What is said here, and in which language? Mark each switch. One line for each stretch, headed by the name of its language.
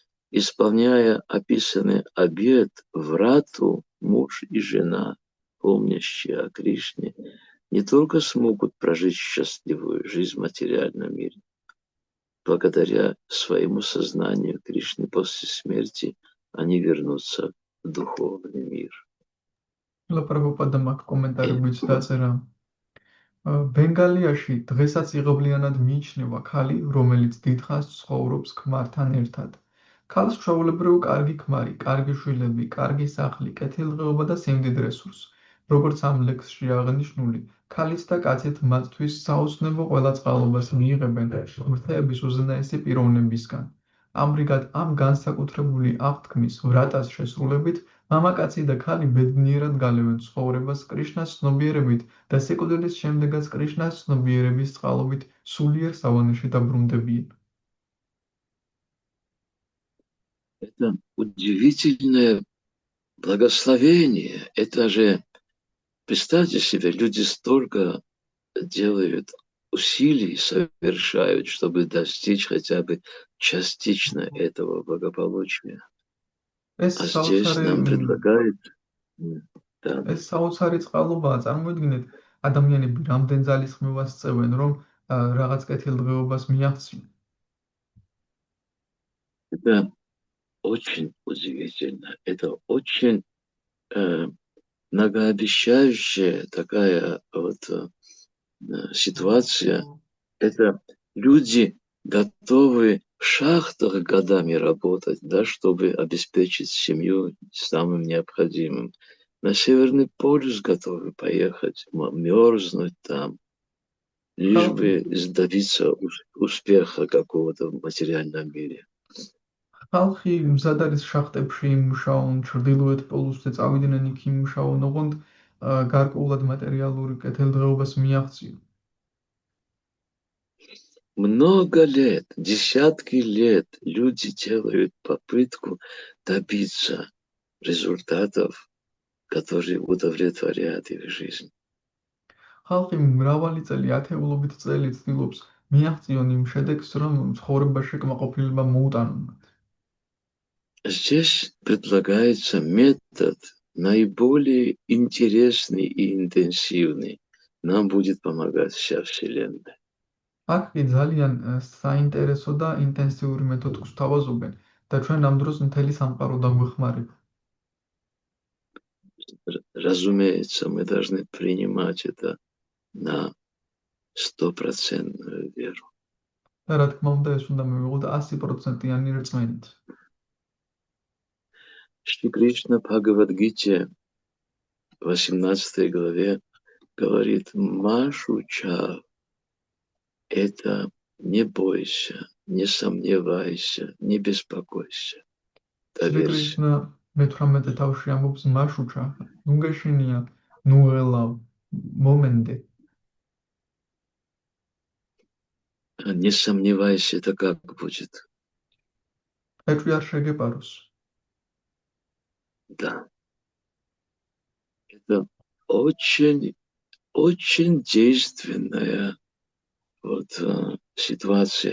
Russian: Исполняя описанный обет врату, муж и жена, помнящие о Кришне, не только смогут прожить счастливую жизнь в материальном мире, благодаря своему сознанию Кришны после смерти, они вернутся в духовный мир.
Georgian: Прабхупада აქ კომენტარებიც
Russian: Это
Georgian: დაწერა. ბენგალიაში დღესაც იღობლიანად მიიჩნევა ქალი, რომელიც დიდხანს ცხოვრობს ქმართან ერთად. ქალს ჩვეულებრივ კარგი ქმარი, კარგი შვილები, კარგი სახლი, კეთილდღეობა და სიმდიდრე სურს. როგორც ამ ლექსში აღნიშნული, ქალიც და კაცით მათთვის საოცნებო ყველა წყალობას მიიღებენ ღმრთების უზენაესი პიროვნებისგან. ამრიგად, ამ განსაკუთრებული აღთქმის ვრატას შესრულებით, მამაკაცი და ქალი ბედნიერად გალევენ ცხოვრებას კრიშნას ცნობიერებით და სიკვდილის შემდეგაც კრიშნას ცნობიერების წყალობით სულიერ სავანეში დაბრუნდებიან.
Russian: Это удивительное благословение. Это же, представьте себе, люди столько делают усилий, совершают, чтобы достичь хотя бы частично этого благополучия.
Georgian: ეს
Russian: А здесь нам предлагают... Да.
Georgian: ეს საოცარი წყალობაა, წარმოიდგინეთ, ადამიანები რამდენ ძალისხმევას წევენ, რომ რაღაც კეთილდღეობას მიაღწიონ.
Russian: Это очень удивительно. Это очень многообещающая такая вот ситуация. Это люди готовы в шахтах годами работать, да, чтобы обеспечить семью самым необходимым. На Северный полюс готовы поехать, мерзнуть там, лишь бы добиться успеха какого-то в материальном мире.
Georgian: ხალხი მზად არის შახტებში იმუშაონ, ჩრდილოეთ პოლუსზე წავიდნენ იქ იმუშაონ, ოღონდ გარკვეულად მატერიალური კეთილდღეობას მიაღწიონ.
Russian: Много лет, десятки лет люди делают попытку добиться результатов, которые удовлетворяют их жизнь.
Georgian: ხალხი მრავალი წელი, ათეულობით წელი ცდილობს მიაღწიონ იმ შედეგს, რომ ცხოვრებაში კმაყოფილება მოუტანონ მათ.
Russian: Здесь предлагается метод наиболее интересный и интенсивный. Нам будет помогать вся Вселенная.
Georgian: აქ კი ძალიან საინტერესო და ინტენსიური მეთოდს გვთავაზობენ და ჩვენ ამ დროს მთელი სამყარო დაგვეხმარება.
Russian: Разумеется, мы должны принимать это на 100% веру.
Georgian: და რა თქმა უნდა, ეს უნდა მივიღოთ 100%-იანი რწმენით.
Russian: Шри Кришна Бхагавад-гите, 18 главе, говорит: Машуча, это не бойся, не сомневайся, не беспокойся.
Georgian: Шри Кришна მე-18 თავში ამბობს მაშუჩა, ნუ გეშინია, ნუ ელავ, მომენდე.
Russian: Не сомневайся, это как будет?
Georgian: ეჭვი არ შეგეპაროს.
Russian: Да. Это очень, очень действенная вот ситуация.